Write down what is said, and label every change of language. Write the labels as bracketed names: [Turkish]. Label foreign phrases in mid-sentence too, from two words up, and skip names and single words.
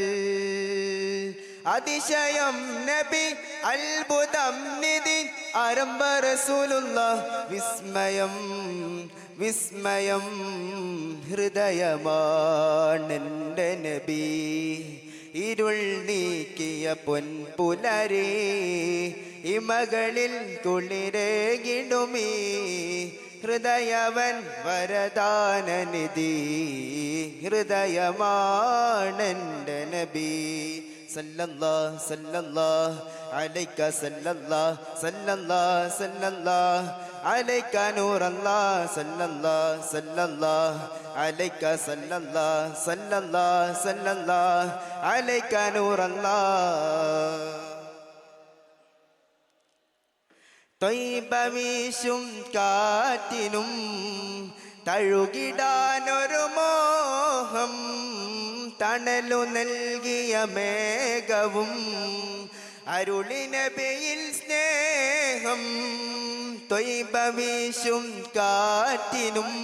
[Malayalam] അതിശയം നബി അത്ഭുതം നിധി ആരംഭ റസൂലുള്ളാഹ് വിസ്മയം ഹൃദയമാണെൻ്റെ നബി ഇരുൾ നീക്കിയ പൊൻപുലരി ഇമകളിൽ കുളിരേകിടുമീ ഹൃദയവൻ വരദാനനിധി ഹൃദയമാണെൻ്റെ നബി [Arabic] സല്ലല്ലാഹു عليك صلى الله عليك نور الله صلى الله عليك صلى الله عليك نور الله [Malayalam] ത്വയ്ബ വീശും കാറ്റിനും തഴുകിടാനൊരു മോഹം തണലു നൽകിയ മേഘവും അരുളി നബിയിൽ സ്നേഹം ത്വയ്ബ വീശും കാറ്റിനും